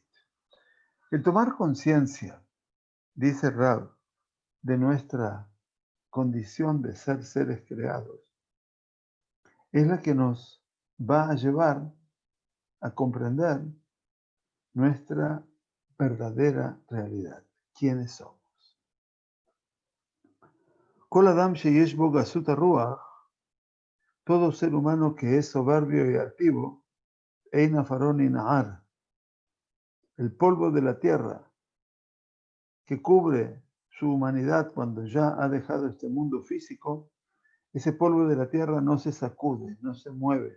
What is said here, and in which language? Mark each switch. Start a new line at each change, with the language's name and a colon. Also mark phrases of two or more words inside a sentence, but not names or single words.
Spanish: El tomar conciencia, dice Rab, de nuestra condición de ser seres creados, es la que nos va a llevar a comprender nuestra verdadera realidad, quiénes somos.
Hebrew: כל אדם שיש בו גסות הרוח,
Spanish: todo ser humano que es soberbio y altivo,
Hebrew: אין עפרו
Spanish: y nahar, el polvo de la tierra que cubre su humanidad cuando ya ha dejado este mundo físico, ese polvo de la tierra no se sacude, no se mueve.